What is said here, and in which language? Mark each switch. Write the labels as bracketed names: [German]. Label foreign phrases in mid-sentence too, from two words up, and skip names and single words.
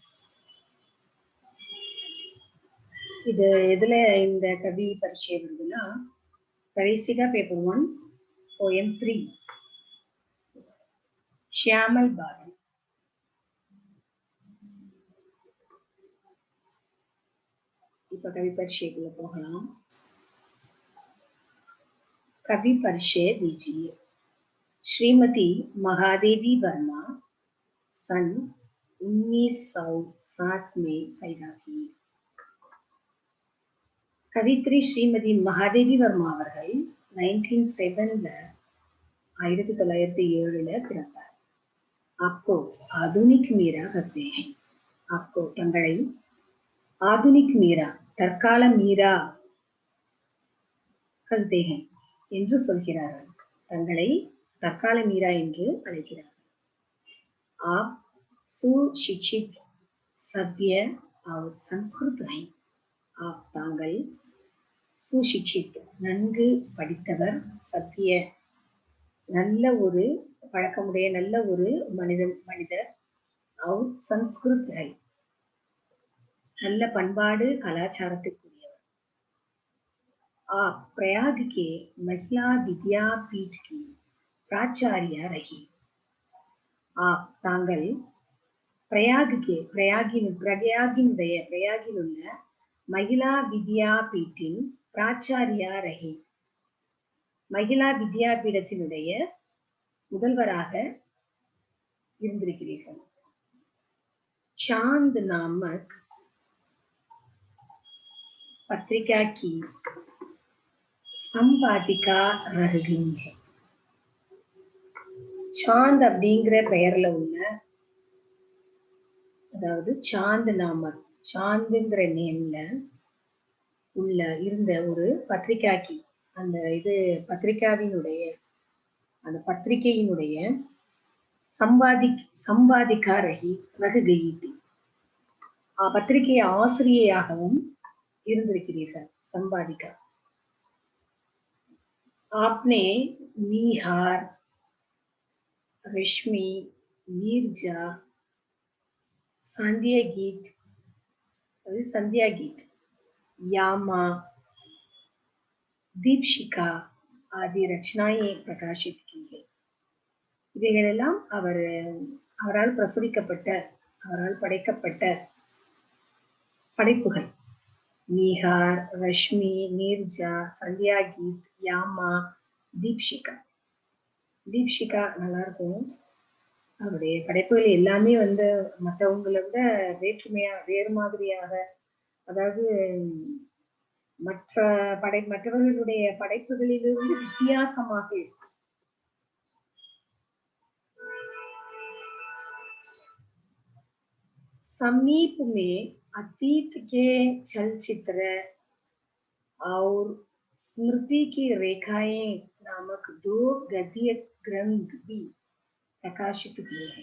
[Tamil] இது எதுல இந்த கவி பரீட்சை வருதுன்னா, கடைசியா பேப்பர் 1 poem 3 ஷியாமல் பாரதி. இப்ப கவி பரீட்சைக்குள்ள போகலாம். [Hindi] कवि परिचय दीजिए। श्रीमती महादेवी वर्मा सन 1907 में पैदा हुई। [Tamil] कवित्री श्रीमती महादेवी वर्मा அவர்கள் 1907 பிறந்தார். [Hindi] आपको आधुनिक मीरा कहते हैं। [Tamil] आपको தங்களை ஆதுனிக் மீரா தற்கால மீரா [Hindi] कहते हैं [Tamil] என்று சொல்கிறார்கள். தங்களை தற்கால மீரா என்று அழைக்கிறார்கள். [Hindi] आप सुशिक्षित सभ्य और संस्कृत हैं. [Tamil] आप தாங்கள் சுசிக்ஷித் நன்கு படித்தவர், சத்திய நல்ல ஒரு பழக்கமுடைய நல்ல ஒரு மனிதர், [Hindi] और संस्कृत है [Tamil] நல்ல பண்பாடு கலாச்சாரத்துக்குரியவர். [Hindi] आप प्रयाग के महिला विद्यापीठ की प्राचार्य रही. [Tamil] आप தாங்கள் பிரயாகில் உள்ள மகிழா வித்யாபீட்டின் [Hindi] प्राचार्य रही. [Tamil] மகிழா வித்யாபீடத்தினுடைய முதல்வராக இருந்திருக்கிறீர்கள். [Hindi] चांद नामक पत्रिका की संपादिका रह गई है. [Tamil] சாந்த் அப்படிங்கிற பெயர்ல உள்ள, அதாவது சாந்த் நாமக், சாந்துங்கிற நேம்ல உள்ள இருந்த ஒரு பத்திரிகாக்கி, அந்த பத்திரிகையினுடைய [Hindi] संपादिका रह गई थी, [Tamil] பத்திரிகை ஆசிரியையாகவும் இருந்திருக்கிறீர்கள். சம்பாதிக்கா. [Hindi] आपने निहार, रश्मि, नीरजा, संध्या गीत, यामा, दीपशिखा आदि रचनाएं प्रकाशित की है. [Tamil] இவைகளெல்லாம் அவரால் பிரசுரிக்கப்பட்ட, அவரால் படைக்கப்பட்ட படைப்புகள். நிஹார், ரஷ்மி, நீர்ஜா, சந்தியா கீத், யாமா, தீப்ஷிகா. தீப்ஷிகா நல்லா இருக்கும். அவருடைய படைப்புகள் எல்லாமே மற்றவங்களை விட வேறு மாதிரியாக, அதாவது மற்றவர்களுடைய படைப்புகளிலிருந்து வித்தியாசமாக இருக்கும். [Hindi] समीप में अतीत के चलचित्र और स्मृति की रेखाएं नामक 2 गद्य ग्रंथ भी प्रकाशित हुए हैं.